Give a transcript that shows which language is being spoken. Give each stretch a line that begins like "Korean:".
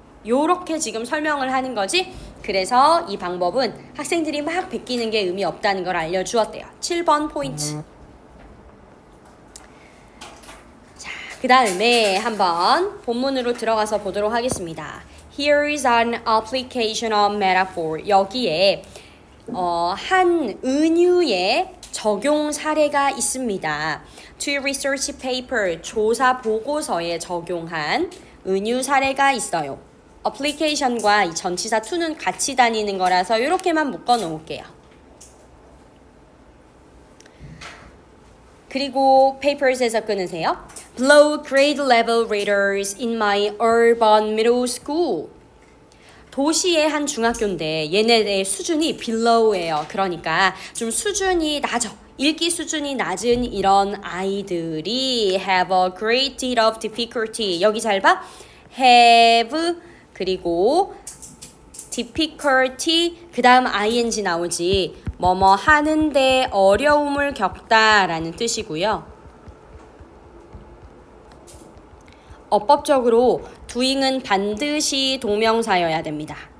Korean: 요렇게 지금 설명을 하는 거지. 그래서 이 방법은 학생들이 막 베끼는 게 의미 없다는 걸 알려주었대요. 7번 포인트. 자, 그 다음에 한번 본문으로 들어가서 보도록 하겠습니다.
English: Here is an application of metaphor.
Korean: 여기에 한 은유의 적용 사례가 있습니다.
English: To research paper,
Korean: 조사 보고서에 적용한 은유 사례가 있어요. application과 이 전치사 to는 같이 다니는 거라서 이렇게만 묶어 놓을게요. 그리고 papers에서 끊으세요.
English: Below grade level readers in my urban middle school.
Korean: 도시의 한 중학교인데 얘네의 수준이 below예요. 그러니까 좀 수준이 낮아. 읽기 수준이 낮은 이런 아이들이
English: have a great deal of difficulty.
Korean: 여기 잘 봐. have 그리고 difficulty 그 다음 ing 나오지. 뭐뭐 하는데 어려움을 겪다라는 뜻이고요. 어법적으로 doing은 반드시 동명사여야 됩니다.